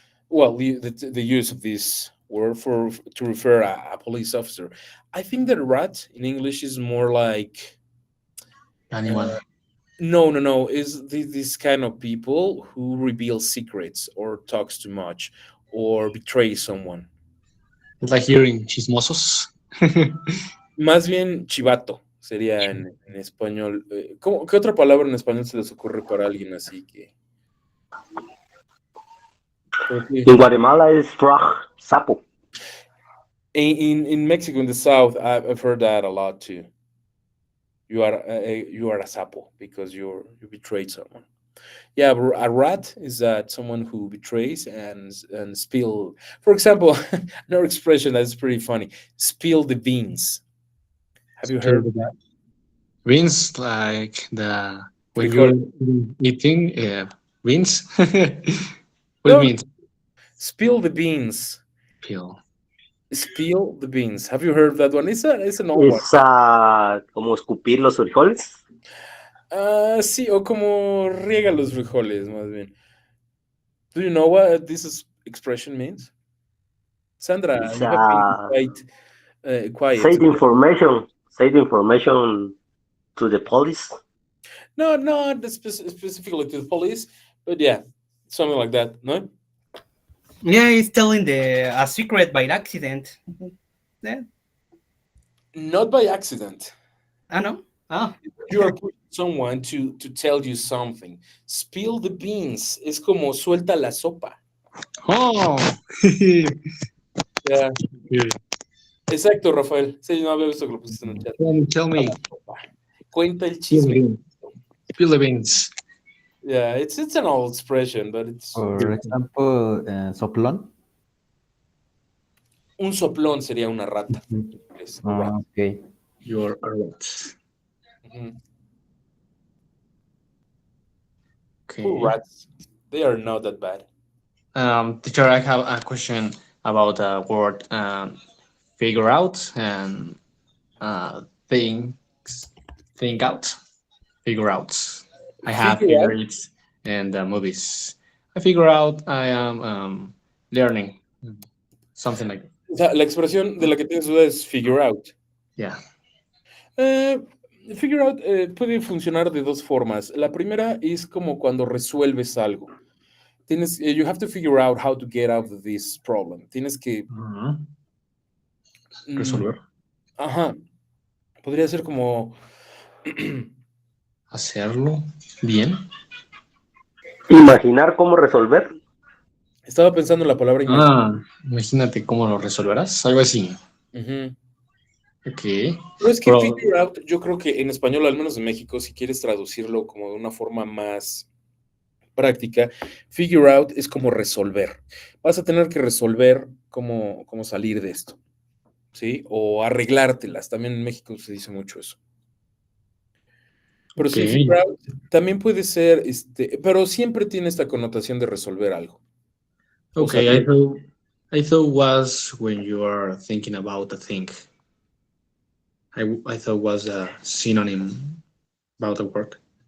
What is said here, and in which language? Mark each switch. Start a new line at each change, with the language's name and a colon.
English: Well, the use of this word for to refer a police officer. I think that rat in English is more like Anyone. no, is this kind of people who reveal secrets or talks too much or betray someone. It's like hearing chismosos.
Spanish: Más bien chivato sería en español. ¿Qué otra palabra en español se les ocurre para alguien así que?
English: In Guatemala is frog, sapo. In Mexico, in the south, I've heard that a lot too. You are a sapo because you betrayed someone. Yeah, a rat is that someone who betrays and spill. For example, another expression that's pretty funny: spill the beans. Have you heard of that? Beans, like the when
Spanish: Frijol.
English: you're eating beans. What do No, you mean? spill the beans. Peel. Spill the beans. Have you heard that one? It's an old one.
Spanish: Es como escupir los frijoles. Sí, o como riega los frijoles, más bien.
English: Do you know what expression means? Sandra, It's you have been quite quiet. say the information to the police. No, not specifically to the police, but yeah, something like that, no? Yeah, he's telling a secret by accident. Yeah. Not by accident. I know. Oh. You are pushing someone to tell you something. Spill the beans.
Spanish: Es como suelta la sopa. Oh.
English: Yeah.
Spanish: Exacto, Rafael. Sí, no había visto que lo pusiste en el chat.
English: Tell me.
Spanish: Cuenta el chisme.
English: Spill the beans. Yeah, it's an old expression, but it's. For example, soplón.
Spanish: Un soplón sería una rata.
English: Es a rat. Okay. You're a rat. Mhm. Okay. Poor rats. They are not that bad. Teacher, I have a question about the word figure out and think out. Figure out. I have Figure out? figured it in the movies. I figure out I am learning. Something like that.
Spanish: O sea, la expresión de la que tienes duda es figure out.
English: Yeah.
Spanish: Figure out puede funcionar de dos formas. La primera es como cuando resuelves algo.
English: You have to figure out how to get out of this problem.
Spanish: Tienes que Resolver. Ajá. Podría ser como Hacerlo bien. Imaginar cómo resolver. estaba pensando en la palabra Imagínate cómo lo resolverás. Algo así. Ujú.
English: Ok.
Spanish: Pero es que Pero- figure out, yo creo que en español, al menos en México, si quieres traducirlo como de una forma más práctica, figure out es como resolver. Vas a tener que resolver cómo salir de esto, ¿sí? O arreglártelas. También en México se dice mucho eso. Pero sí,
English: Okay.
Spanish: figure out también puede ser, pero siempre tiene esta connotación de resolver algo. O sea,
English: Okay, I thought was when you are thinking about a thing. I thought was a synonym about a work.